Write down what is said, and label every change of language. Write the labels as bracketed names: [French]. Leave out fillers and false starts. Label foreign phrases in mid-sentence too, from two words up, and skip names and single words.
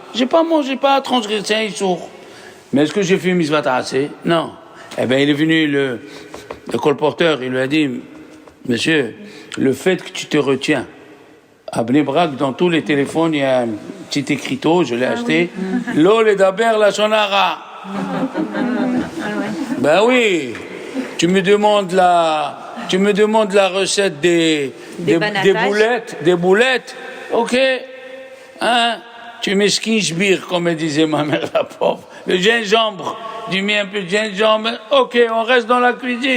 [French] J'ai pas mangé, pas transgressé un issour. Mais est-ce que j'ai fait une [Hebrew] מצות עשה? [French] Non. Eh bien, il est venu, le colporteur, il lui a dit, monsieur, le fait que tu te retiens, à Bnei Brak, dans tous les téléphones, il y a un petit écriteau, je l'ai acheté, [Hebrew] לא לדבר לשון הרע. [French] Ben oui, tu me demandes la recette des boulettes, ok, hein? Tu m'esquinches comme elle disait ma mère, la pauvre. Le gingembre, tu mets un peu de gingembre, ok, on reste dans la cuisine.